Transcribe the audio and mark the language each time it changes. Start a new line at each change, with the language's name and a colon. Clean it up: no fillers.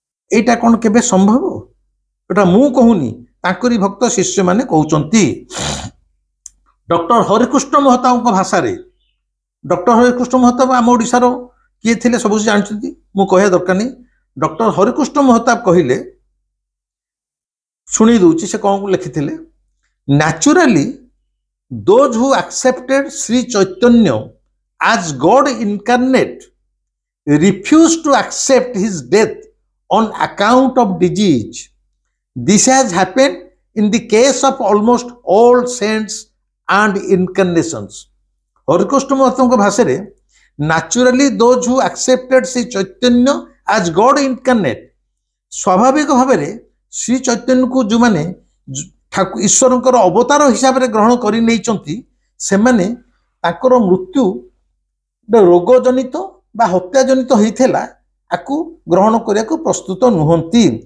Odia: ଏଇଟା କ'ଣ କେବେ ସମ୍ଭବ? ଏଟା ମୁଁ କହୁନି, ତାଙ୍କରି ଭକ୍ତ ଶିଷ୍ୟମାନେ କହୁଛନ୍ତି। ଡକ୍ଟର ହରେକୃଷ୍ଣ ମହତାବଙ୍କ ଭାଷାରେ, ଡକ୍ଟର ହରେକୃଷ୍ଣ ମହତାବ ଆମ ଓଡ଼ିଶାର କିଏ ଥିଲେ ସବୁ ଜାଣିଛନ୍ତି, ମୁଁ କହିବା ଦରକାର ନାହିଁ। ଡକ୍ଟର ହରେକୃଷ୍ଣ ମହତାବ କହିଲେ, ଶୁଣି ଦଉଛି ସେ କ'ଣ ଲେଖିଥିଲେ।
English: Naturally those who accepted Sri Chaitanya as God incarnate refused to accept his death on account of disease. This has happened in the case of almost all saints and incarnations.
Odia: Harekrushna ମହତାବଙ୍କ ଭାଷାରେ
English: naturally those who accepted Sri Chaitanya as God incarnate,
Odia: ସ୍ୱାଭାବିକ ଭାବରେ ଶ୍ରୀ ଚୈତନ୍ୟକୁ ଯେଉଁମାନେ ଈଶ୍ୱରଙ୍କର ଅବତାର ହିସାବରେ ଗ୍ରହଣ କରି ନେଇଛନ୍ତି ସେମାନେ ତାଙ୍କର ମୃତ୍ୟୁ ରୋଗଜନିତ ବା ହତ୍ୟାଜନିତ ହେଇଥିଲା, ଆକୁ ଗ୍ରହଣ କରିବାକୁ ପ୍ରସ୍ତୁତ ନୁହନ୍ତି।